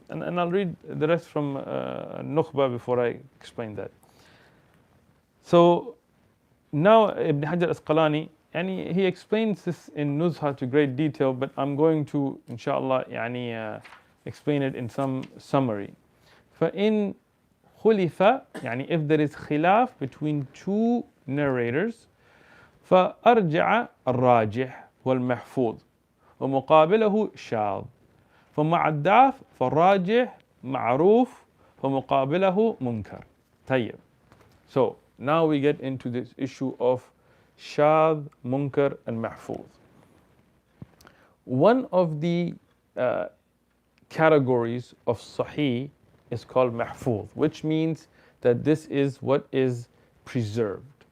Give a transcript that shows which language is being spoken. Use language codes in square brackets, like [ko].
[en] And I'll read the rest from Nukhba before I explain that. So now Ibn Hajar Asqalani, he explains this in Nuzhat to great detail, but I'm going to, inshallah, explain it in some summary. [ar] فَإِن خُلِفَ, [en] if there is khilaf between two narrators, [ar] فأرجع الراجح والمحفوظ ومقابله شاذ فمع الضعف فالراجح معروف ومقابله منكر. طيب. [en] So now we get into this issue of Shadh, Munkar and Mahfuz. One of the categories of Sahih is called Mahfuz, which means that this is what is preserved.